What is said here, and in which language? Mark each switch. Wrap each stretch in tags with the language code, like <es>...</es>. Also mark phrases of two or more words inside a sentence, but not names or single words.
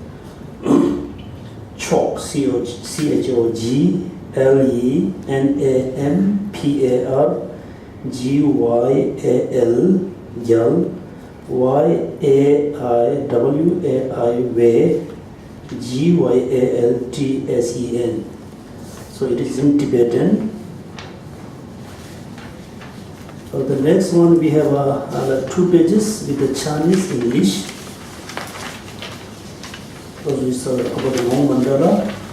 <en>Chog, C-H-O-G, L-E-N-A-M, P-A-R, G-Y-A-L, Gyal, Y-A-I-W-A-I-W, G-Y-A-L-T-S-E-N. So it is in Tibetan. So the next one we have 2 pages with the Chinese English. So this is about the long mandala.</en>